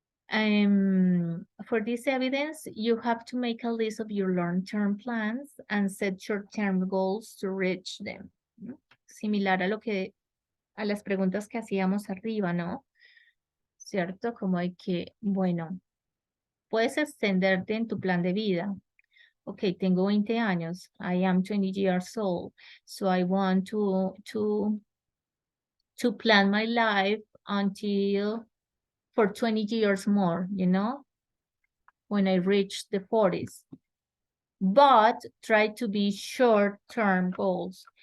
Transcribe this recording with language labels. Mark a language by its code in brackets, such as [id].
[en] For this evidence, you have to make a list of your long-term plans and set short-term goals to reach them. [es] Similar a a las preguntas que hacíamos arriba, ¿no? ¿Cierto? Como hay que, bueno, puedes extenderte en tu plan de vida. Ok, tengo 20 años. [en] I am 20 years old. So I want to plan my life until for 20 years more, you know, when I reach the 40s. But try to be short-term goals.